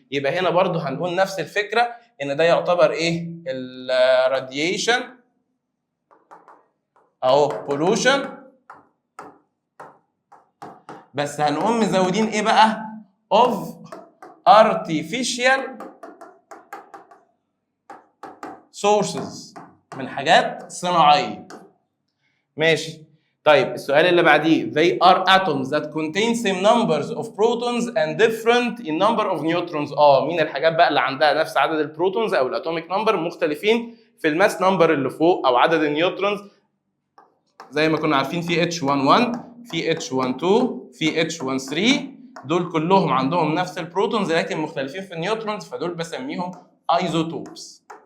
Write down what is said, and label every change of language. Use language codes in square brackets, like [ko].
[ar] يبقى هنا برضو هنقول نفس الفكره ان ده يعتبر ايه؟ الراديشن او بوليوشن، بس هنقوم مزودين ايه بقى؟ [en] of artificial sources، [ar] من حاجات صناعيه. ماشي. طيب السؤال اللي بعديه [en] they are atoms that contain same numbers of protons and different in number of neutrons. [ar] مين الحاجات بقى اللي عندها نفس عدد البروتونز او الاتوميك نمبر مختلفين في الماس نمبر اللي فوق او عدد النيوترونز؟ زي ما كنا عارفين في H11 في H12 في H13 دول كلهم عندهم نفس البروتونز لكن مختلفين في النيوترونز، فدول بسميهم ايزوتوبس.